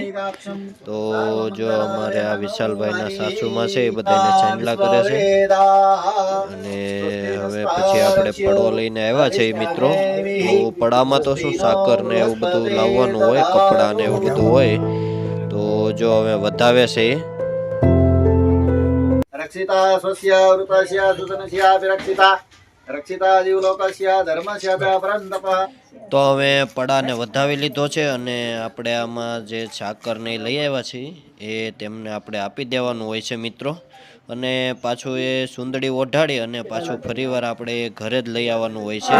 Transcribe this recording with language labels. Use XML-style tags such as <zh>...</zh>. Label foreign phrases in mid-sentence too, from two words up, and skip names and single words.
<gu>તો જો અમારે આ વિશાલભાઈના સાસુમાં છે એ બધાને ચાંદલા કરે છે. અને હવે પછી આપણે પડવો લઈને આવ્યા છીએ મિત્રો. તો પડામાં તો શું સાકર ને એવું બધું લાવવાનું હોય, કપડાં ને એવું બધું હોય. તો જો હવે વધાવે છે</gu> <sa>रक्षिता स्वस्य वृतस्य सुतनस्य विरक्षिता रक्षिता जीवलोकस्य धर्मस्य च परन्तपः.</sa> <gu>તો હવે પડાને વધાવી લીધો છે અને આપણે આમાં જે સાકર ને લઈ આવ્યા છીએ એ તેમને આપણે આપી દેવાનું હોય છે મિત્રો. અને પાછું એ સુંદડી ઓઢાડી અને પાછું ફરીવાર આપણે ઘરે જ લઈ આવવાનું હોય છે.</gu>